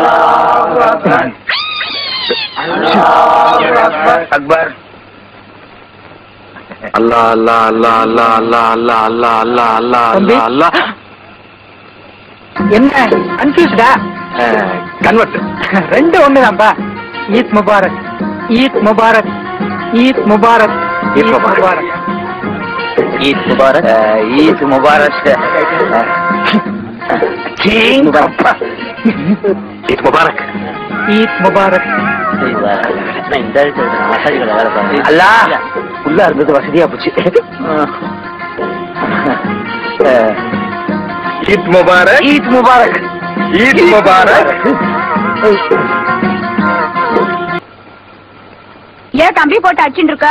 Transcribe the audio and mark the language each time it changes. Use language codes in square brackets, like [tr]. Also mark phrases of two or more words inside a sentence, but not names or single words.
[ar] أكبر الله الله الله الله الله الله الله الله الله الله. [ta] என்ன கன்ஃபியூஸ்டா? கன்வெர்ட் ரெண்டு ஒண்ணுதான்ப்பா. [hi] ईद मुबारक, ईद मुबारक, ईद मुबारक, ईद मुबारक, ईद मुबारक, ईद मुबारक, ईद मुबारक, ईद मुबारक, ईद मुबारक. [ta] அல்லா உள்ளா இருந்தது வசதியா போச்சு. [hi] ईद मुबारक, ईद मुबारक, ईद मुबारक. [ta] ஏன் தம்பி போட்டு அடிச்சுட்டு இருக்க?